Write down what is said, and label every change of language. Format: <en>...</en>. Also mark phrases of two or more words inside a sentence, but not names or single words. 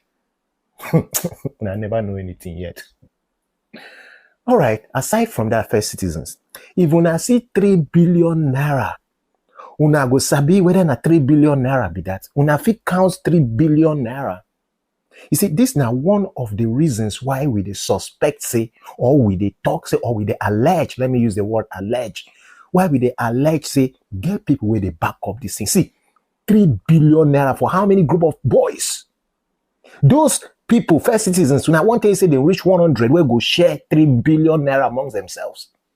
<pcm>I never know anything yet. All right, aside from that, first citizens, if una see 3 billion Naira, una go sabi whether na 3 billion Naira be that. Una fit count 3 billion Naira. You see, this now one of the reasons why we they suspect say, or we they talk say, or we they allege, let me use the word allege, why we they allege say, get people where they back up this thing. See, 3 billion Naira for how many group of boys? Those people, first citizens, when I want to say they reach 100, we go share 3 billion Naira amongst themselves.</pcm>